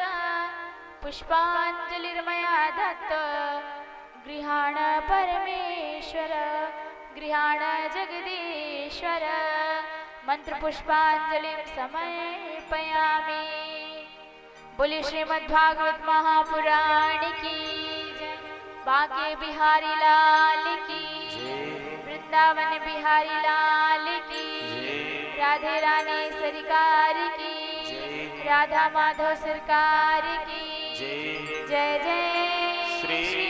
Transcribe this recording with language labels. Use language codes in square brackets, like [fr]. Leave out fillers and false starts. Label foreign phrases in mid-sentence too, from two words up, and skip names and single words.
[sa] पुष्पाञ्जलिर्मया दत्त, गृहाण परमेश्वर, गृहाण जगदीश्वर। मंत्रपुष्पाञ्जलिं समर्पयामि। [hi] बोले श्रीमद्भागवत महापुराण की जय। बांके बिहारी लाल की, वृंदावन बिहारी लाल की, राधे रानी सरकार की, राधा माधव सरकार की जय जय श्री